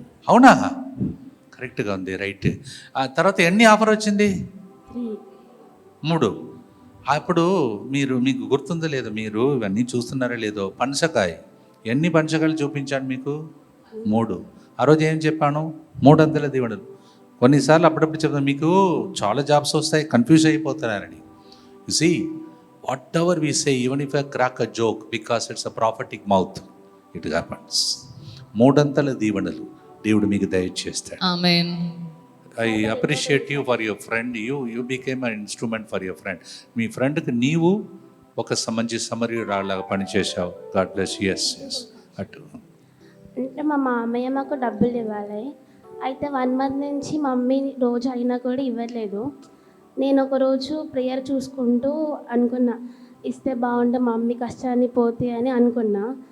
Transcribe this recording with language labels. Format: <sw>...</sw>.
<te>అవునా? కరెక్ట్గా ఉంది, రైట్. ఆ తర్వాత ఎన్ని ఆఫర్ వచ్చింది? 3. అప్పుడు మీకు గుర్తుందో లేదో, మీరు ఇవన్నీ చూస్తున్నారో లేదో, పనసకాయ ఎన్ని పనసకాయలు చూపించాను మీకు? 3. ఆ రోజు ఏం చెప్పాను? 300 దీవెనలు. కొన్నిసార్లు అప్పుడప్పుడు చెప్తాను, మీకు చాలా జాబ్స్ వస్తాయి, confuse అయిపోతున్నారని.</te> <en>You see, whatever we say, even if I crack a joke, because it's a prophetic mouth, it happens.</en> <te>300 దీవెనలు దేవుడు మీకు దయచేస్తాడు.</te> <en>Amen. I appreciate you for your friend. You became an instrument for your friend.</en> <te>మీ ఫ్రెండ్కి నీవు ఒక మంచి సమరీయురాలాగా పనిచేసావు.</te> <en>God bless you. Yes అటు.</en> <te>అంటే మా మామయ్య మాకు డబ్బులు ఇవ్వాలి. అయితే 1 month నుంచి మమ్మీ రోజు అయినా కూడా ఇవ్వట్లేదు. నేను ఒకరోజు ప్రేయర్ చూసుకుంటూ అనుకున్నా, ఇస్తే బాగుంటే మమ్మీ కష్టాన్ని పోతే అని అనుకున్నా.</te>